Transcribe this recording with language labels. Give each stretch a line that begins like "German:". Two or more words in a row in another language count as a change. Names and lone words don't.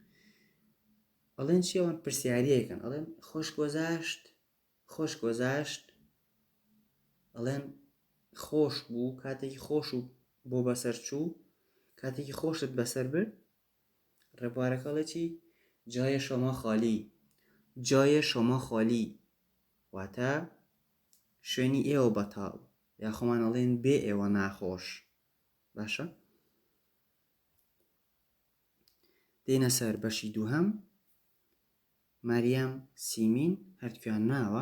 Central Kurdish: ئەڵێن چی؟ ئەوان پرسیاریەکەن، ئەڵێن
Persian: خۆش گۆزاشت، خۆش گۆزاشت،
Central Kurdish: ئەڵێن خۆش بوو، کاتێکی خۆش و بۆ بەسەر چوو، کاتێکی خۆشت بەسەر برد، ڕێبوارەکەڵێ چی؟
Persian: جای شما خالی، جای شما خالی،
Central Kurdish: واتە شوێنی ئێوە بەتاڵ، یا خۆمان ئەڵێن بێ ئێوە ناخۆش. باشە؟ دێنە سەر بەشی دووهەم. مەریەم سیمین هەردووکیان ناوە.